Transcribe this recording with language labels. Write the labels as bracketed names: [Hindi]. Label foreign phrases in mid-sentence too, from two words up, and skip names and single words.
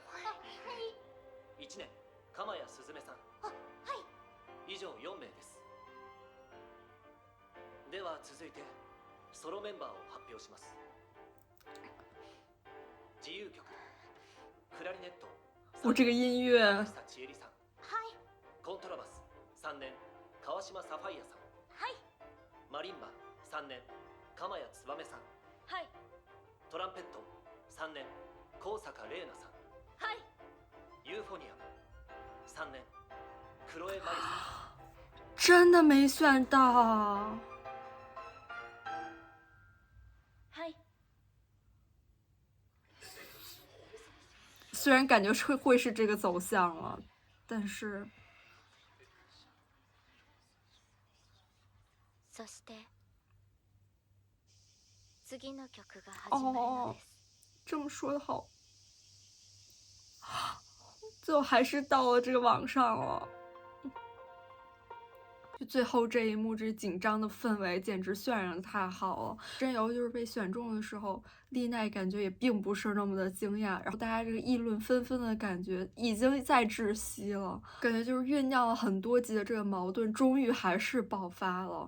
[Japanese] はい。 1年鎌谷すずめさん、はい。以上4名です。では続いてソロメンバーを発表します。自由曲クラリネット [Chinese] 我这个音乐 [Japanese] 久千恵里さん、はい。コントラバス3年川島サファイアさん、はい。マリンバ3年鎌谷燕さん、はい。トランペット3年高坂玲奈さん、はい。ユーフォニアム3年黒江真由さ [Chinese] 真的没选到。 [Japanese] はい。 [Chinese] 虽然感觉会是这个走向了，但是 [Japanese] そして次の曲が始まるのです。 [Chinese] 这么说的好，最后还是到了这个网上了。就最后这一幕，这紧张的氛围简直渲染的太好了。真由就是被选中的时候，丽奈感觉也并不是那么的惊讶，然后大家这个议论纷纷的感觉已经在窒息了，感觉就是酝酿了很多集的这个矛盾，终于还是爆发了。